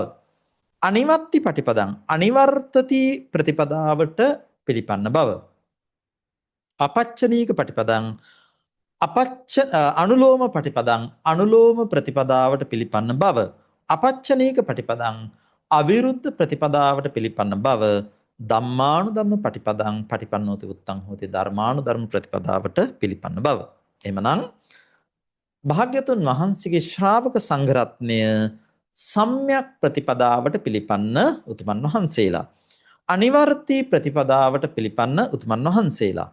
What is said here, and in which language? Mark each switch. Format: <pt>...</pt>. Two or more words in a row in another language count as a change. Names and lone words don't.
<pi>අනිවත්ති පටිපදං</pi> <si>අනිවර්තති ප්‍රතිපදාවට පිළිපන්න බව.</si> <pi>අපච්චනීක පටිපදං අනුලෝම පටිපදං</pi> <si>අනුලෝම ප්‍රතිපදාවට පිළිපන්න බව.</si> <pi>අපච්චනීක පටිපදං</pi> <si>අවිරුද්ධ ප්‍රතිපදාවට පිළිපන්න බව.</si> <pi>ධම්මානුධම්ම පටිපදං පටිපන්නෝති උත්තං හෝති</pi> <si>ධර්මානුධර්ම ප්‍රතිපදාවට පිළිපන්න බව. එහෙමනම් භාග්‍යතුන් වහන්සේගේ ශ්‍රාවක සංඝරත්නය සම්‍යක් ප්‍රතිපදාවට පිළිපන්න උතුමන් වහන්සේලා. අනිවර්ති ප්‍රතිපදාවට පිළිපන්න උතුමන් වහන්සේලා.</si>